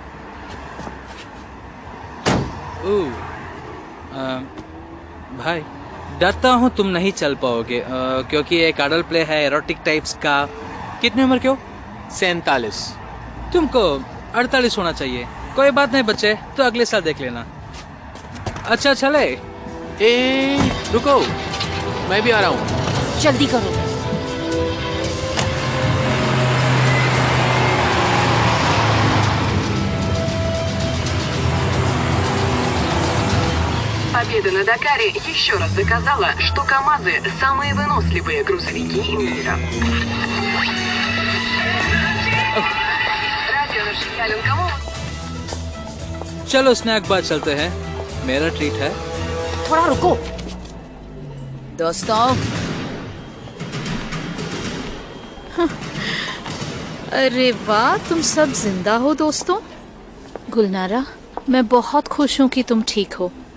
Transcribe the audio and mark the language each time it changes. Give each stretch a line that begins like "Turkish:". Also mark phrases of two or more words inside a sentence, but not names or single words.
Hindi: भाई डरता हूँ तुम नहीं चल पाओगे, क्योंकि एक
English: adult play
Hindi: है,
English: erotic types
Hindi: का। कितनी उम्र क्यों? 47। तुमको 48 होना चाहिए। कोई बात नहीं बच्चे, तो अगले साल देख लेना। अच्छा चले। रुको, मैं भी आ रहा हूँ। जल्दी करो।
Russian: Победа на Дакаре еще раз доказала, что КамАЗы – самые выносливые грузовики мира. Радио Шиялин кому?
Hindi: चलो
English: snack bar
Hindi: चलते हैं, मेरा ट्रीट है। थोड़ा रुको दोस्तों। अरे वाह, तुम सब जिंदा हो दोस्तों। गुलनारा, मैं बहुत खुश हूँ कि तुम ठीक हो।